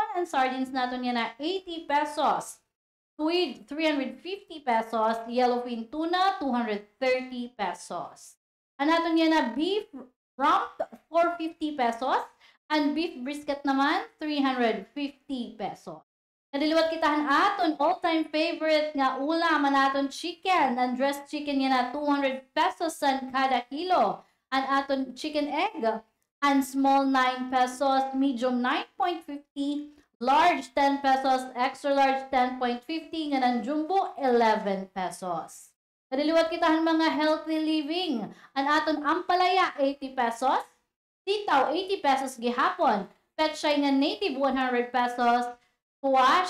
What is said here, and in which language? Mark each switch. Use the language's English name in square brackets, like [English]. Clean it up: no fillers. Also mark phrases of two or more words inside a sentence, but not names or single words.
[English] And sardines [Waray] natin yan na 80 pesos. [English] Squid, 350 pesos. Yellowfin tuna, 230 pesos. [Waray] Ang aton yan na [English] beef rump, [Waray] 450 pesos. [English] And beef brisket naman, 350 pesos. [Waray] Nadiliwat kitahan aton [English] all-time favorite [Waray] nga ulam naton chicken. [English] And dressed chicken [Waray] yan na 200 pesos san kada kilo. [English] And aton chicken egg, and small 9 pesos, medium 9.50, large 10 pesos, extra large 10.50, nga ng jumbo 11 pesos. [Waray] Nadiliwat kitahan mga [English] healthy living. [Waray] Ang aton ampalaya 80 pesos, sitaw 80 pesos gihapon, petchay nga native 100 pesos, squash